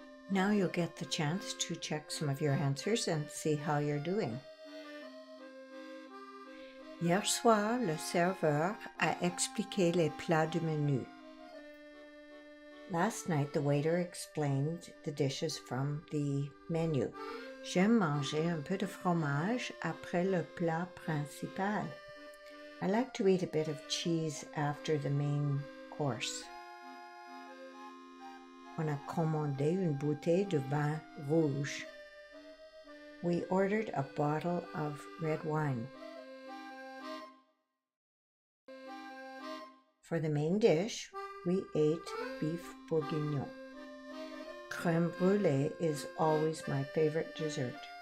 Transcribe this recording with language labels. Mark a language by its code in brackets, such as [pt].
[en] Now you'll get the chance to check some of your answers and see how you're doing. [fr] Hier soir, le serveur a expliqué les plats du menu. [en] Last night, the waiter explained the dishes from the menu. [fr] J'aime manger un peu de fromage après le plat principal. [en] I like to eat a bit of cheese after the main course. [fr] On a commandé une bouteille de vin rouge. [en] We ordered a bottle of red wine. For the main dish, we ate beef bourguignon. Crème brulée is always my favorite dessert.